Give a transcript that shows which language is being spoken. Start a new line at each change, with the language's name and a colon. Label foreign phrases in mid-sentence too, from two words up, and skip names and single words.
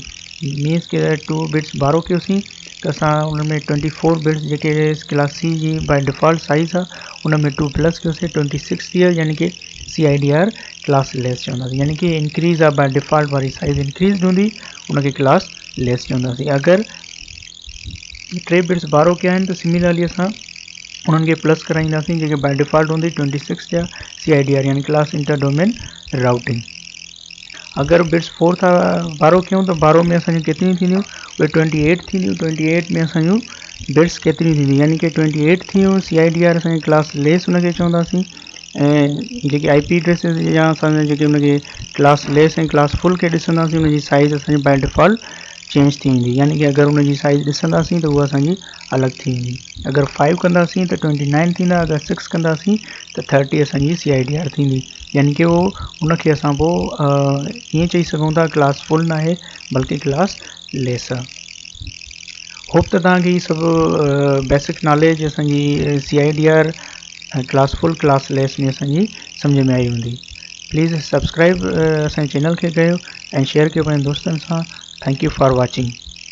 Sindhi: मीन्स के 2 बिट्स बारो कयोसीं त असां उन में 24 बिट्स जेके क्लास सी जी
English: by default
Sindhi: साइज़ आहे उन में 2 प्लस कयोसीं 26 थी वियो, यानी कि CIDR
English: class less
Sindhi: चवंदासीं, यानी कि इंक्रीज़ आहे
English: by default
Sindhi: वारी साइज़ इंक्रीज़ हूंदी उनखे
English: class less
Sindhi: चवंदासीं। अगरि 3 बिट्स बारो कया आहिनि त सिमिलरली असां उन्हनि खे प्लस कराईंदासीं जेके
English: by default
Sindhi: हूंदी 26 जा CIDR यानी
English: class inter domain routing.
Sindhi: अगर बिट्स 4 था बारो क्यों तो बारो में असांजी केतिरियूं थींदियूं उहे 28 थींदियूं। 28 में असांजूं बिट्स केतिरियूं थींदियूं यानी कि 28 थियूं CIDR असांजी
English: class less
Sindhi: उनखे चवंदासीं ऐं जेके
English: IP addresses
Sindhi: या असांजा जेके उनखे
English: class less
Sindhi: ऐं
English: class full
Sindhi: खे ॾिसंदासीं उनजी साइज़ असांजी
English: by default
Sindhi: चेंज थी वेंदी, यानी कि अगर उनजी साइज़ ॾिसंदासीं त उहा असांजी अलॻि थी वेंदी। अगर 5 कंदासीं त 29 थींदा, अगर 6 कंदासीं त 30 असांजी CIDR थींदी, यानी कि वो उनखे असां पोइ ईअं चई सघूं था
English: class full
Sindhi: न आहे बल्कि
English: class less
Sindhi: आहे। होप त तव्हांखे हीअ सभु
English: basic knowledge
Sindhi: असांजी
English: CIDR class full class less
Sindhi: में असांजी सम्झ में आई हूंदी।
English: please subscribe
Sindhi: असांजे चैनल खे कयो ऐं शेयर कयो पंहिंजे दोस्तनि सां।
English: Thank you for watching.